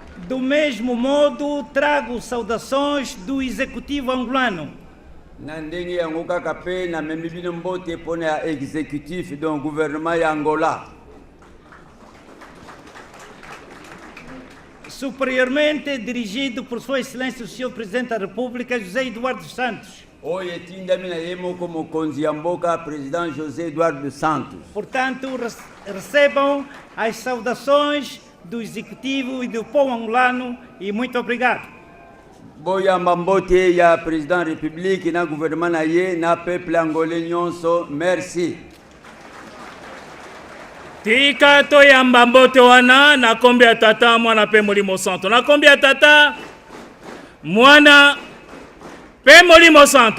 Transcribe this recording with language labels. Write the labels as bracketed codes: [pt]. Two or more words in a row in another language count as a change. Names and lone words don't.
[pt] Do mesmo modo, trago saudações do Executivo angolano. [ln] Na ndenge yango kaka pe na memi bino mbote pona ya [fr] exécutif donc gouvernement [ln] ya Angola. [pt] Superiormente dirigido por Sua Excelência o Senhor Presidente da República, José Eduardo Santos. [ln] Oyo etindami na ye moko mokonzi ya mboka président José Eduardo dos Santos. [pt] Portanto, recebam as saudações do Executivo e do povo angolano e muito obrigado. [ln] Boyamba mbote ya [fr] président république [ln] na gouvernement na ye na [fr] peuple angolais [ln] nyonso, merci. Tika toyamba mbote wana na kombi ya tata mwana pe molimo santo. Na kombi ya tata mwana pe molimo santo.